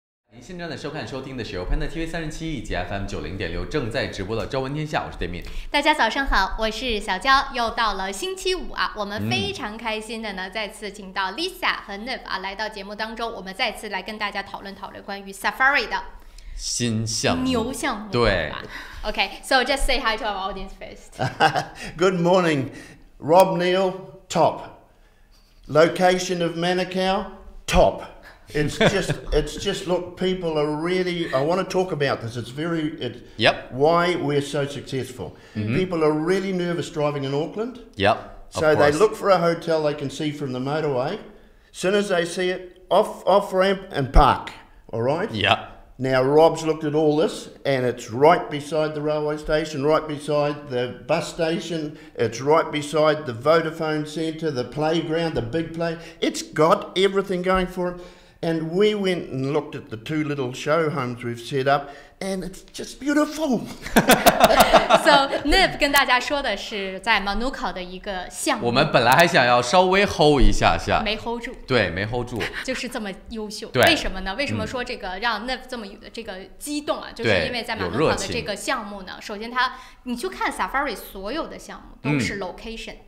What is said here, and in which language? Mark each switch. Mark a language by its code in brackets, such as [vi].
[zh] 您现在收看收听的是由 Panda TV 37以及 FM 90.6正在直播的《朝闻天下》，我是对面。大家早上好，我是小娇，又到了星期五啊，我们非常开心的呢，再次请到 Lisa 和 Nev 啊来到节目当中，我们再次来跟大家讨论关于 Safari 的新项目，牛项目。对。 [en] Okay, so just say hi to our audience first. Good morning, Rob Neal, top. Location of Manukau, top. It's just look, people are really, I want to talk about this. It's why we're so successful. People are really nervous driving in Auckland. So they look for a hotel they can see from the motorway. Soon as they see it, off ramp and park. All right? Now Rob's looked at all this, and it's right beside the railway station, right beside the bus station, it's right beside the Vodafone Centre, the playground, the big play. It's got everything going for it. And we went and looked at the 2 little show homes we've set up, and it's just beautiful. [zh] So Nev 跟大家说的是在 Manukau 的一个项目。我们本来还想要稍微 hold 一下，没 hold 住。对，没 hold 住。就是这么优秀。对。为什么呢？为什么说这个让 Nev 这么这个激动啊？就是因为在 Manukau 的这个项目呢，首先你去看 Safari 所有的项目都是 location。